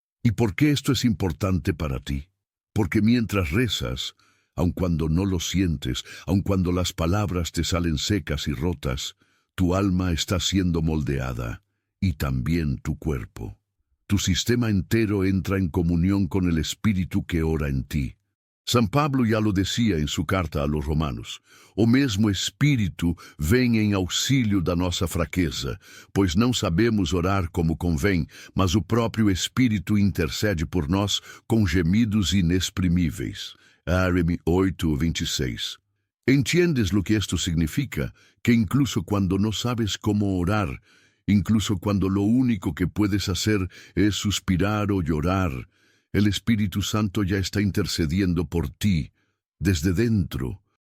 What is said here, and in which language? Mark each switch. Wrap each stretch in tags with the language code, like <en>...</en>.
<es>¿Y por qué esto es importante para ti? Porque mientras rezas, aun cuando no lo sientes, aun cuando las palabras te salen secas y rotas, tu alma está siendo moldeada, y también tu cuerpo. Tu sistema entero entra en comunión con el Espíritu que ora en ti. San Pablo ya lo decía en su carta a los Romanos:</es> <pt>o mesmo Espírito vem em auxílio da nossa fraqueza, pois não sabemos orar como convém, mas o próprio Espírito intercede por nós com gemidos inexprimíveis.</pt> <es>Áreme 8:26. ¿Entiendes lo que esto significa? Que incluso cuando no sabes cómo orar, incluso cuando lo único que puedes hacer es suspirar o llorar, el Espíritu Santo ya está intercediendo por ti, desde dentro.</es>